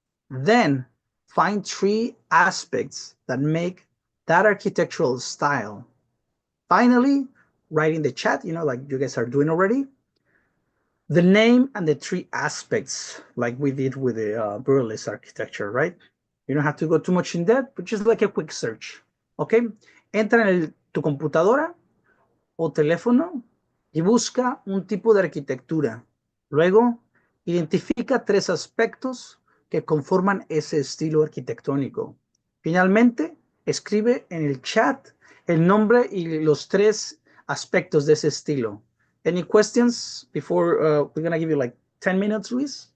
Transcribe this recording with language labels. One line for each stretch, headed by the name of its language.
English: Then find three aspects that make that architectural style. Finally, write in the chat, like you guys are doing already, the name and the three aspects, like we did with the Burles architecture, right? You don't have to go too much in depth, but just like a quick search.
Spanish: ¿Ok? Entra en tu computadora o teléfono y busca un tipo de arquitectura. Luego, identifica tres aspectos que conforman ese estilo arquitectónico. Finalmente, escribe en el chat el nombre y los tres aspectos de ese estilo.
English: Any questions before we're going to give you like 10 minutes, Luis?